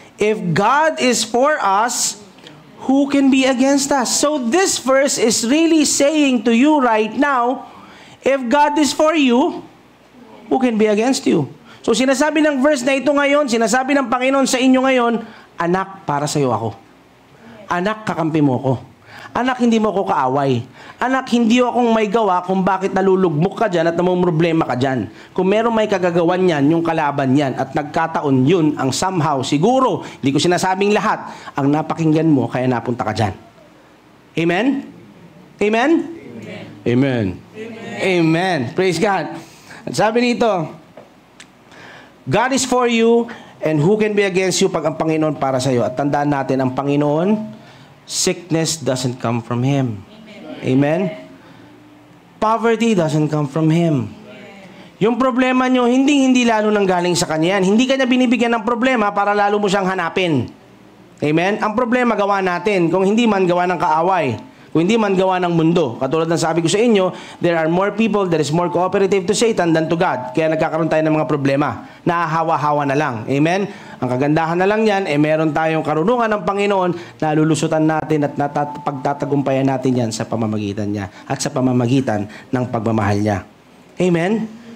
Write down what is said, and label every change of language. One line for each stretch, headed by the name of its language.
English: If God is for us, who can be against us?" So this verse is really saying to you right now, if God is for you, who can be against you?
Filipino: So sinasabi ng verse na ito ngayon, sinasabi ng Panginoon sa inyo ngayon, anak, para sa iyo ako. Anak, kakampi mo ko. Anak, hindi mo ko kaaway. Anak, hindi akong may gawa kung bakit nalulugmok ka dyan at namumroblema ka dyan. Kung meron may kagagawan yan, yung kalaban yan, at nagkataon yun ang somehow, siguro, hindi ko sinasabing lahat, ang napakinggan mo, kaya napunta ka dyan. Amen? Amen? Amen. Amen. Amen. Praise God. At sabi nito,
English: God is for you, and who can be against you
Filipino: pag ang Panginoon para sa iyo? At tandaan natin, ang Panginoon,
English: sickness doesn't come from Him.
Filipino: Amen?
English: Poverty doesn't come from Him.
Filipino: Yung problema nyo, hindi lalo nang galing sa Kanya yan. Hindi Kanya binibigyan ng problema para lalo mo siyang hanapin. Amen? Ang problema gawa natin, kung hindi man gawa ng kaaway. Kung hindi man gawa ng mundo. Katulad ng sabi ko sa inyo,
English: there are more people that is more cooperative to Satan than to God.
Filipino: Kaya nagkakaroon tayo ng mga problema. Nahahawa-hawa na lang. Amen? Ang kagandahan na lang yan, meron tayong karunungan ng Panginoon na lulusutan natin at pagtatagumpayan natin yan sa pamamagitan niya at sa pamamagitan ng pagmamahal niya. Amen?